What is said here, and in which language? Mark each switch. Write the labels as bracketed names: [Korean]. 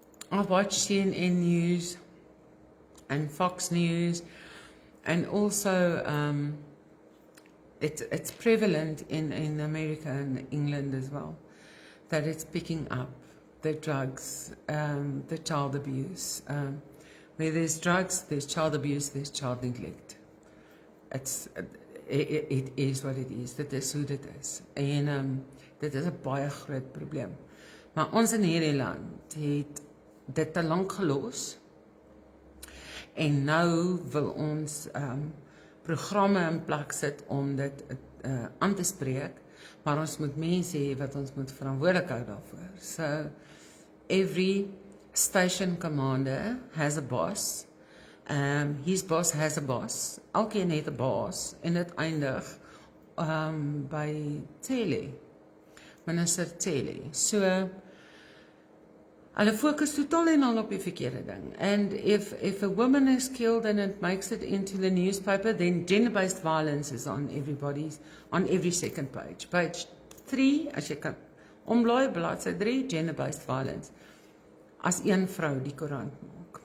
[English] I watch CNN News and Fox News, and also it's prevalent in America and England as well, that it's picking up the drugs, the child abuse. Where there's drugs, there's child abuse, there's child neglect. It is what it is. [Afrikaans] Dit is hoe dit is. En dit is 'n baie groot probleem. Maar ons in hierdie land het dit te lank gelos. En nou wil ons programme in plek sit om dit aan te spreek, maar ons moet mense hê wat ons moet verantwoordelik hou daarvoor. [English] So every station commander has a boss. His boss has a boss. [Afrikaans] Elkeen het 'n baas en dit eindig by Tele. Minister Tele. So hulle fokus totaal en al op die verkeerde ding. [English] And if a woman is killed and it makes it into the newspaper, then gender-based violence is on every second page. Page 3, [Afrikaans] as jy kan omblaai, bladsy 3, gender-based violence. As een vrou die koerant maak.